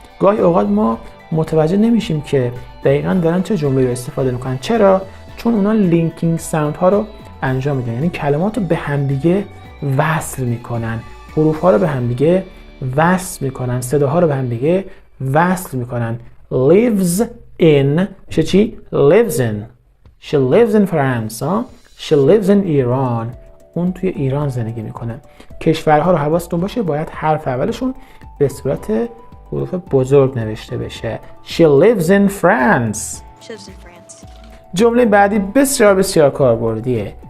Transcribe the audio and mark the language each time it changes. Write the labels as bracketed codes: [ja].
[fa] گاهی اوقات ما متوجه نمیشیم که دقیقاً دارن چه جمله رو استفاده میکنن. چرا؟ چون اونا لینکینگ ساوند ها رو انجام میدن. یعنی کلمات رو به همدیگه وصل میکنن. حروف ها رو به همدیگه وصل میکنن. صداها رو به همدیگه وصل میکنن. [en] lives in [fa] میشه چی؟ [en] lives in. She lives in France. She lives in Iran. [fa] اون توی ایران زندگی میکنه. کشورها رو حواستون باشه باید حرف اولشون به صورت حروف بزرگ نوشته بشه. [en] She lives in France. She lives in France. [fa] جمله بعدی بسیار بسیار کاربردیه.